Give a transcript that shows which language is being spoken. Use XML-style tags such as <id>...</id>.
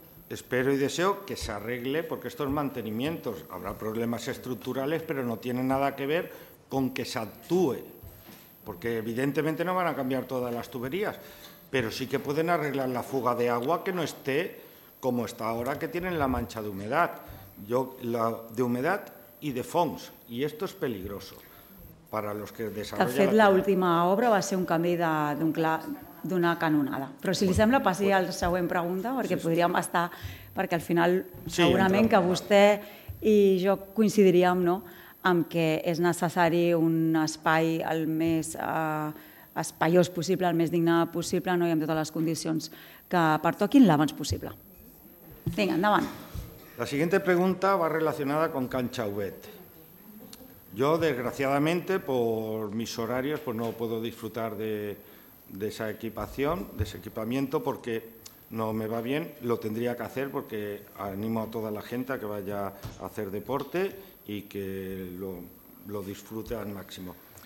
<es>Espero y deseo que se arregle, porque estos mantenimientos, habrá problemas estructurales, pero no tienen nada que ver con que se actúe, porque evidentemente no van a cambiar todas las tuberías, pero sí que pueden arreglar la fuga de agua que no esté como está ahora, que tienen la mancha de humedad. Yo, la de humedad y de fongs, y esto es peligroso para los que desarrollan...</es> <ca>De fet, la última obra va ser un canvi d'una canonada. Però si li sembla, passi a la següent pregunta, perquè podríem estar... Perquè al final, segurament que vostè i jo coincidiríem, no?, en que és necessari un espai el més espaiós possible, el més digne possible, no?, i amb totes les condicions que pertoquin l'abans possible. Vinga, endavant.</ca> <es>La siguiente pregunta va relacionada con Cancha Ubet. Yo, desgraciadamente, por mis horarios, pues no puedo disfrutar de esa equipación, de ese equipamiento, porque no me va bien, lo tendría que hacer porque animo a toda la gente a que vaya a hacer deporte y que lo disfrute al máximo.</es>